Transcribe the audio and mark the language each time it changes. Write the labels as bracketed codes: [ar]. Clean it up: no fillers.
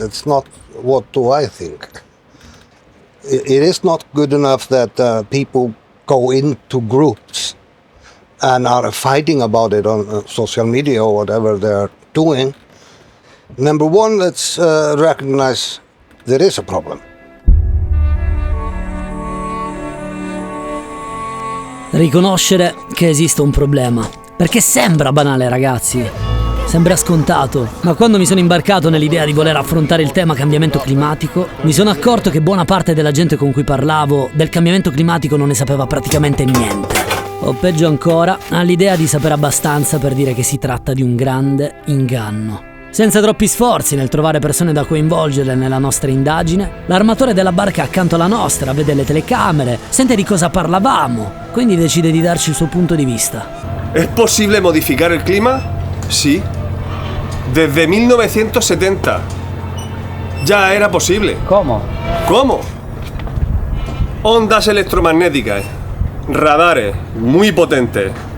[en] It's not what do I think. It is not good enough that people go into groups and are fighting about it on social media or whatever they're doing. Number one, let's recognize there is a problem. [it] Riconoscere che esiste un problema. Perché sembra banale, ragazzi. Sembra scontato. Ma quando mi sono imbarcato nell'idea di voler affrontare il tema cambiamento climatico, mi sono accorto che buona parte della gente con cui parlavo del cambiamento climatico non ne sapeva praticamente niente. O peggio ancora, ha l'idea di sapere abbastanza per dire che si tratta di un grande inganno. Senza troppi sforzi nel trovare persone da coinvolgere nella nostra indagine, l'armatore della barca accanto alla nostra vede le telecamere, sente di cosa parlavamo, quindi decide di darci il suo punto di vista. [es] ¿Es posible modificar el clima? Sí. Desde 1970. Ya era posible. ¿Cómo? ¿Cómo? Ondas electromagnéticas, radares muy potentes.